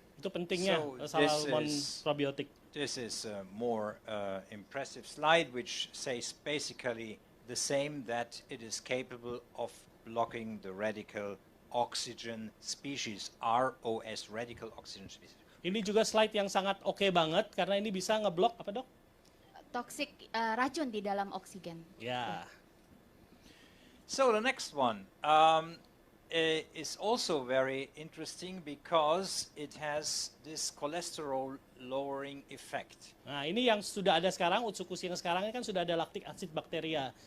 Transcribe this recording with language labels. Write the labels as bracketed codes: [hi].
[id] Itu pentingnya [en] So [id] salmon probiotik. [en] This is a more impressive slide which says basically the same, that it is capable of blocking the radical oxygen species, ROS, radical oxygen species. [id] Ini juga slide yang sangat oke banget karena ini bisa ngeblok apa dok? Toksik racun di dalam oksigen. Ya. [en] So the next one is also very interesting because it has this cholesterol lowering effect. [id] Nah ini yang sudah ada sekarang, Utsukushii yang sekarang ini kan sudah ada lactic acid bacteria.